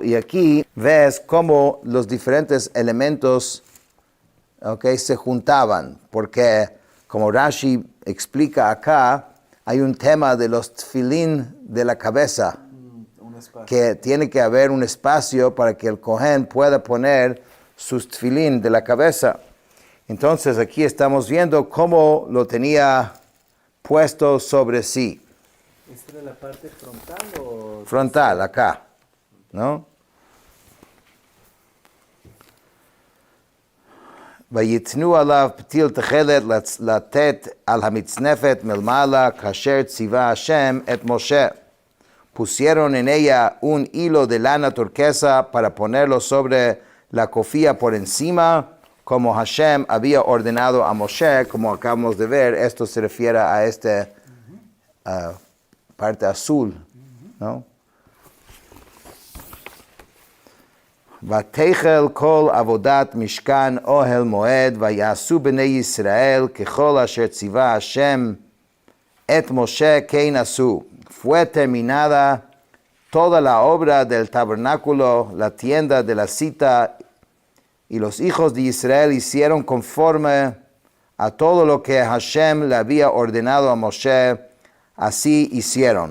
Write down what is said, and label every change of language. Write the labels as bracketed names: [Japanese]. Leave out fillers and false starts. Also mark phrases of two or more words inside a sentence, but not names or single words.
[Spanish] Y aquí ves cómo los diferentes elementos, okay, se juntaban, porque como Rashi explica acá, hay un tema de los tefilín de la cabeza, que tiene que haber un espacio para que el Kohen pueda poner sus tefilín de la cabeza. Entonces aquí estamos viendo cómo lo tenía puesto sobre sí. ¿Esta era la parte frontal o...? Frontal, acá, ¿no? [Hebrew] ויתנו עליו פתיל תכלת לתת על המצנפת מלמעלה כאשר ציווה השם את משה. [Spanish] Pusieron en ella un hilo de lana turquesa para ponerlo sobre la cofía por encima, como Hashem había ordenado a Moshe, como acabamos de ver. Esto se refiere a esta parte azul, ¿no? [Hebrew] ותחל כל עבודת משכן אוהל מועד, ויעשו בני ישראל ככל אשר ציווה השם את משה כן עשו. [Spanish] Fue terminada toda la obra del tabernáculo, la tienda de la cita, y los hijos de Israel hicieron conforme a todo lo que Hashem le había ordenado a Moshe, así hicieron.